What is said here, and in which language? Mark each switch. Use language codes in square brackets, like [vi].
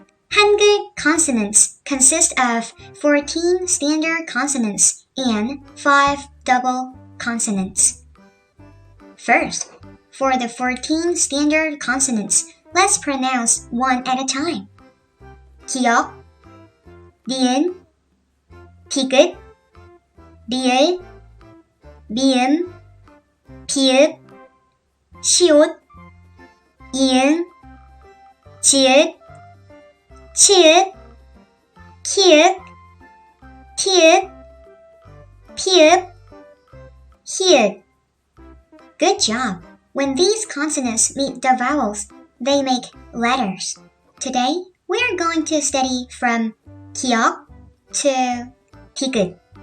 [en] Hangul consonants consist of 14 standard consonants and 5 double consonants. First, for the 14 standard consonants, let's pronounce one at a time. [ko] 기역, 니은, 디귿, 리을, 미음, 비읍, 시옷, 이응, 지읒, 치읓, 키읔, 티읕, 피읍, 히읗. [en] Good job! When these consonants meet the vowels, they make letters. Today, we are going to study from 기역 to 디귿.